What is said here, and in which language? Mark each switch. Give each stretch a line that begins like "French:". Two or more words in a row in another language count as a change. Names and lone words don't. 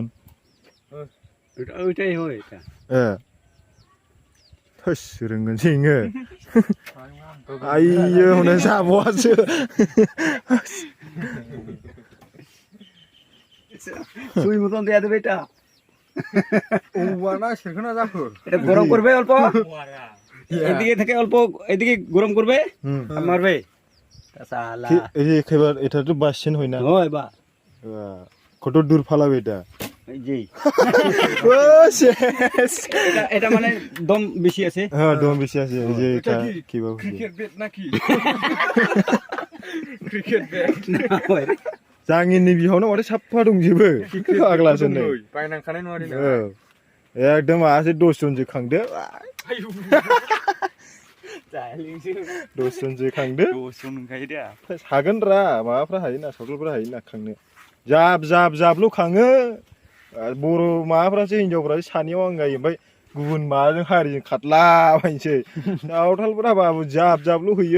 Bangla: ওইটাই হয় এটা
Bodo: थोस रोंगोन सिङो आइयो हनै जाबावासो
Bangla: সুই মতন দেয়া দেবে এটা ওবানা সেখানে যাকো এটা গরম করবে অল্প এদিকে থেকে অল্প এদিকে গরম করবে মারবে সালা এই একেবার এটা তো বাসছেন হয় না হয় বা কত দূর ফালাবে এটা এই যে ও শেষ এটা মানে দম বেশি আছে হ্যাঁ দম বেশি আছে এই যে এটা কিবা
English: cricket bet
Bangla: নাকি
English: cricket bet
Bangla: না হয়
Bodo: जाङिननि बिहावनो माथो साफा दंजोबो फाग्लासो नै बायनांखानाय नङा दिना एकदम आसे 10 जनसो खांदो 10 जनसो खांदो 10 जन नंखायो दा हागोन रा माबाफ्रा हायोना सावथालफ्रा हायोना खांनो जाबल' खाङो बर' माबाफ्रासो हिनजावफ्रासो सानैयाव आंगायो ओमफ्राय गुबुन माबाजों हारिजों खारला बायनोसै सावथालफ्रा बाबु जाबल' होयो